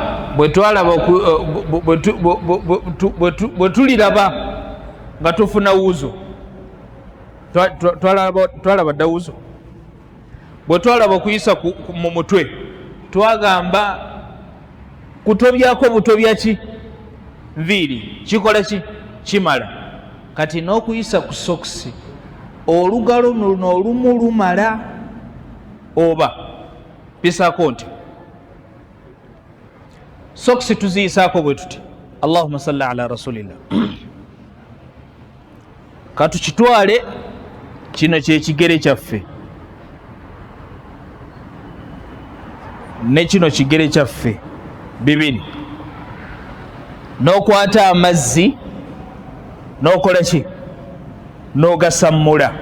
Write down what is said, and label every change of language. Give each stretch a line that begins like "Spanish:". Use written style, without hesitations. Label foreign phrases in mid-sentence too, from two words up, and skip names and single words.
Ganda: bwe tuliraba nga tufuna wuzu, twalaba dda wuzu, bwe twalaba okuyisa mu mutwe twagamba kutobyako butobya ki nviiri, kikola ki, kimala. kati n'okuyisa ku sokisi olugalo luno olumu lumala, oba bisaako nti sokisi tuziyisaako bwe tuti.
Arabic: اللهم صل على رسول الله.
Ganda: katukitwale kino kyekigere kyaffe ne kino kigere kyaffe bibiri, n'okwata amazzi n'okola ki, n'ogasammula.